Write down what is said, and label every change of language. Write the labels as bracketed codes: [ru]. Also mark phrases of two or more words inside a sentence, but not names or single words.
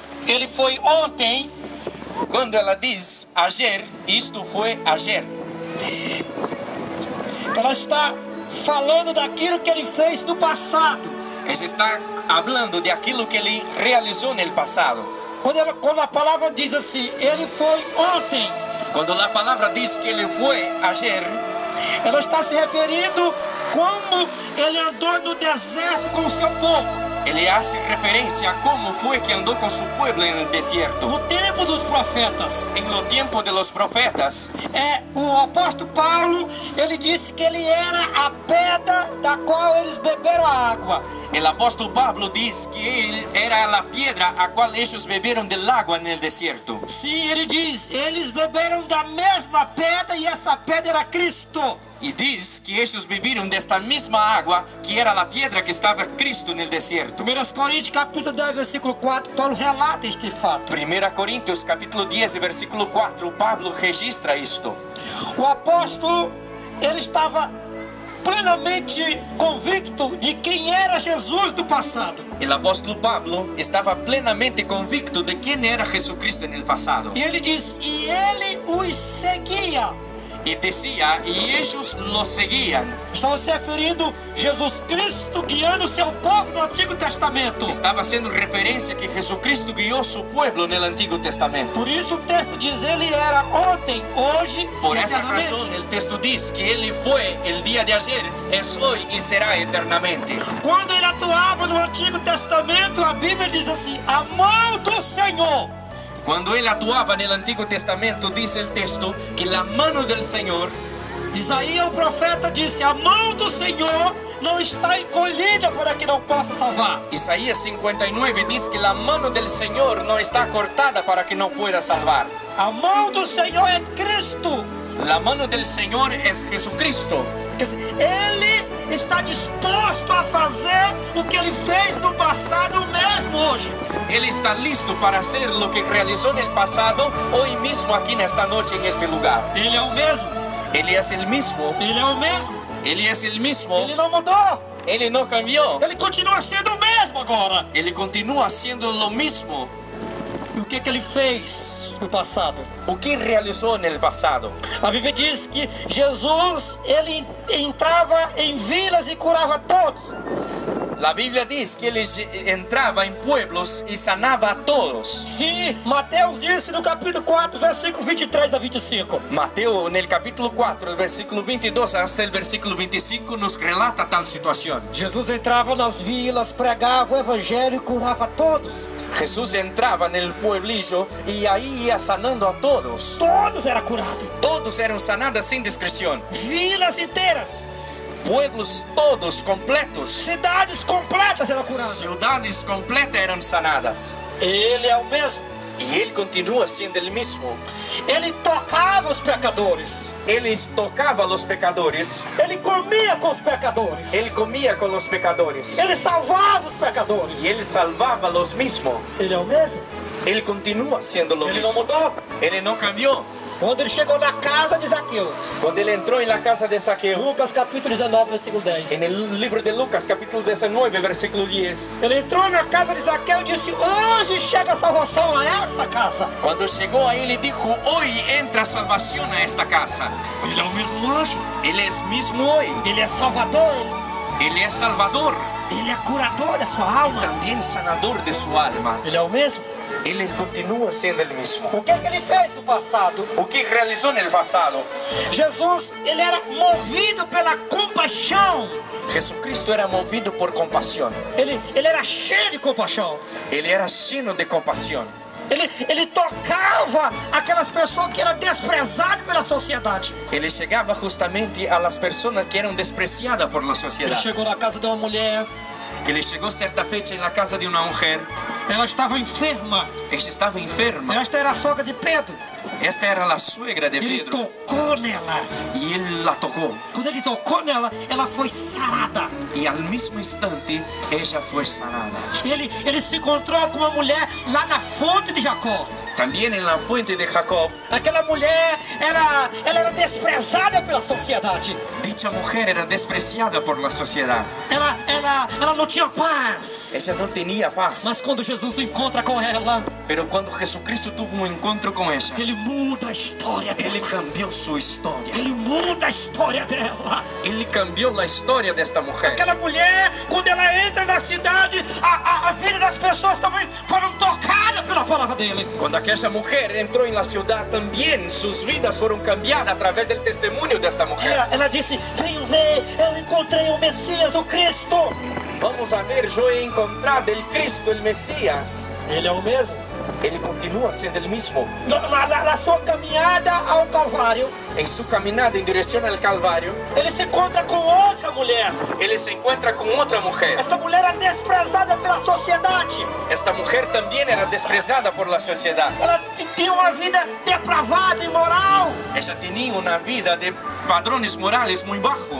[pt] ele foi ontem, Quando ela diz ayer, isto foi ayer. ela está falando daquilo que ele fez no passado. [es] Ella está hablando de [pt] aquilo que ele realizou no passado. Quando a palavra diz assim, ele foi ontem, Quando a palavra diz que ele foi ayer, ela está se referindo como ele andou no deserto com o seu povo. [es] ele hace referencia a cómo fue que andó con su pueblo en el desierto. [pt] No tempo dos profetas. [es] En los tiempos de los profetas, [pt] O apóstolo Paulo, ele disse que ele era a pedra da qual eles beberam a água. [es] el apóstol Pablo dice que él era la piedra a cual ellos bebieron del agua en el desierto. [pt] Sim, ele diz, eles beberam da mesma pedra e essa pedra era Cristo. [es] Y dice que ellos bebieron de esta misma agua que era la piedra que estaba Cristo en el desierto. [pt] 1 Coríntios capítulo 10, versículo 4, Paulo relata este fato. [es] 1 Corintios capítulo 10, versículo 4, Pablo registra esto. [pt] O apóstolo, ele estava plenamente convicto de quem era Jesus do passado. [es] El apóstol Pablo estaba plenamente convicto de quién era Jesucristo en el pasado. [pt] E ele diz, e ele os seguia. [es] Y decía, y ellos lo seguían. [pt] Estava se referindo Jesus Cristo guiando o seu povo no Antigo Testamento. [es] Estaba haciendo referencia que Jesucristo guió su pueblo en el Antiguo Testamento. [pt] Por isso o texto diz, ele era ontem, hoje [es] Por [pt] e [es] esta [pt] eternamente. [es] razón el texto dice que Él fue el día de ayer, es hoy y será eternamente. [pt] Quando ele atuava no Antigo Testamento, a Bíblia diz assim, a mão do Senhor. [es] Cuando Él actuaba en el Antiguo Testamento, dice el texto que la mano del Señor, [pt] Isaías, o profeta, disse, a mão do Senhor não está encolhida para que não possa salvar. [es] Isaías 59 dice que la mano del Señor no está cortada para que no pueda salvar. [pt] A mão do Senhor é Cristo. [es] La mano del Señor es Jesucristo. [pt] Quer dizer, ele está disposto a fazer o que ele fez no passado mesmo hoje. [es] Él está listo para hacer lo que realizó en el pasado, hoy mismo aquí en esta noche, en este lugar. [pt] Ele é o mesmo. [es] Él es el mismo. [pt] Ele é o mesmo. [es] Él es el mismo. [pt] Ele não mudou. [es] Él no cambió. [pt] Ele continua sendo o mesmo agora. [es] Él continúa haciendo lo mismo. [pt] E o que ele fez no passado? [es] ¿O qué realizó en el pasado? [pt] A Bíblia diz que Jesus, ele entrava em vilas e curava todos. [es] La Biblia dice que Él entraba en pueblos y sanaba a todos. [pt] Sim, Mateus disse no capítulo 4, versículo 23 a 25. [es] Mateo en el capítulo 4, versículo 22 hasta el versículo 25 nos relata tal situación. [pt] Jesus entrava nas vilas, pregava o evangelho e curava todos. [es] Jesús entraba en el pueblillo y ahí ia sanando a todos. [pt] Todos eram curados. [es] Todos eran sanados sin discreción. [pt] Vilas inteiras, [es] Pueblos todos completos. [pt] cidades completas eram curadas. [es] Ciudades completas eran sanadas. [pt] Ele é o mesmo. [es] Y Él continúa siendo el mismo. [pt] Ele tocava os pecadores. [es] Él tocaba a los pecadores. [pt] Ele comia com os pecadores. [es] Él comía con los pecadores. [pt] Ele salvava os pecadores. [es] Y Él salvaba a los mismos. [pt] Ele é o mesmo. [es] Él continúa siendo lo [pt] Ele não [es] mismo. [pt] mudou. [es] Él no cambió. [pt] Quando ele chegou na casa de Zaqueu, [es] Cuando Él entró en la casa de Saqueo, [pt] Lucas capítulo 19, versículo 10. [es] en el libro de Lucas capítulo 19, versículo 10, [pt] Ele entrou na casa de Zaqueu e disse, hoje chega a salvação a esta casa. [es] cuando llegó a Él y dijo, hoy entra salvación a esta casa. [pt] Ele é o mesmo hoje. [es] Él es mismo hoy. [pt] Ele é salvador. [es] Él es salvador, [pt] Ele é curador da sua alma. [es] también sanador de su alma. [pt] Ele é o mesmo. [es] Él continúa siendo el mismo. [pt] O que ele fez no passado? [es] ¿O qué realizó en el pasado? [pt] Jesus, ele era movido pela compaixão. [es] Jesucristo era movido por compasión. [pt] Ele era cheio de compaixão. [es] Él era lleno de compasión. [pt] Ele tocava aquelas pessoas que eram desprezadas pela sociedade. [es] Él llegaba justamente a las personas que eran despreciadas por la [pt] Ele [es] sociedad. [pt] chegou na casa de uma mulher. [es] Él llegó cierta fecha en la casa de una mujer. [pt] Ela estava enferma. [es] Ella estaba enferma. [pt] Esta era a sogra de Pedro. [es] Esta era la suegra de [pt] Ele [es] Pedro. [pt] tocou nela. [es] Y él la tocó. [pt] Quando ele tocou nela, ela foi sarada. [es] Y al mismo instante, ella fue sanada. [pt] Ele se encontrou com uma mulher lá na fonte de Jacó. [es] También en la fuente de Jacob, [pt] Aquela mulher, ela era desprezada pela sociedade. [es] dicha mujer era despreciada por la sociedad. [pt] Ela não tinha paz. [es] Ella no tenía paz. [pt] Mas quando Jesus encontra com ela, [es] Pero cuando Jesucristo tuvo un encuentro con ella, [pt] ele muda a história [es] Él [pt] dela. [es] cambió su historia. [pt] Ele muda a história dela. [es] Él cambió la historia de esta mujer. [pt] Aquela mulher, quando ela entra na cidade, a vida das pessoas também foram tocadas pela palavra dele. [es] Cuando aquella mujer entró en la ciudad, también sus vidas fueron cambiadas a través del testimonio de esta mujer. [pt] Ela disse: venham ver, eu encontrei o Messias, o Cristo. [es] Vamos a ver, yo he encontrado el Cristo, el Mesías. [pt] Ele é o mesmo. [es] Él continúa siendo el mismo. [pt] Na sua caminhada ao Calvário, [es] En su caminada en dirección al Calvario, [pt] ele se encontra com outra mulher. [es] Él se encuentra con otra mujer. [pt] Esta mulher era desprezada pela sociedade. [es] Esta mujer también era despreciada por la sociedad. [pt] Ela tinha uma vida depravada, imoral. [es] Ella tenía una vida de padrones morales muy bajo.